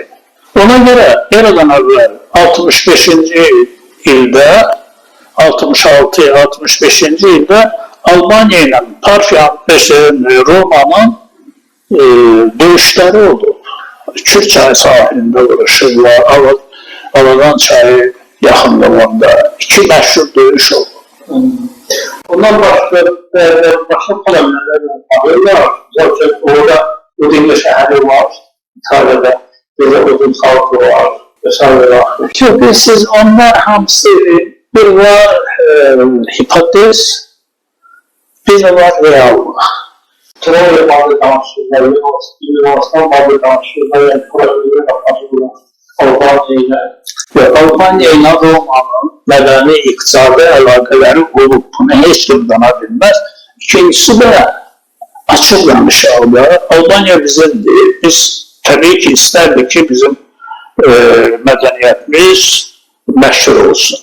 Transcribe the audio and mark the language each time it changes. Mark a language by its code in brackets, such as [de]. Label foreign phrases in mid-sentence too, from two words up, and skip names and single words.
[az] Ona görə eradan əvvəl 65-ci ildə, 66-65-ci ildə Albanya ilə Parfiyanın, Romanın döyüşləri oldu. Kür çayı sahilində vuruşurlar, Aladan çayı yaxınlığında iki məşhur döyüş oldu. [tr] Ondan başka problemler var. Zaten orada Udinli şehri var, İtalya'da Udin halkı var, vesaire var. Şüphesiz onlar hamısı bir var hipotez, bir de var real. Troya bazı danışırlar, Yunanistan bazı danışırlar, yani Troya'ya bakmışlar. [az] Albanya ilə Romanın mədəni iqtisadi əlaqələri olub, bunu heç kim dana bilməz. İkincisi də açıq danışaqda, Albanya bizimdir. Biz təbii ki, istərdik ki, bizim mədəniyyətimiz məşhur olsun.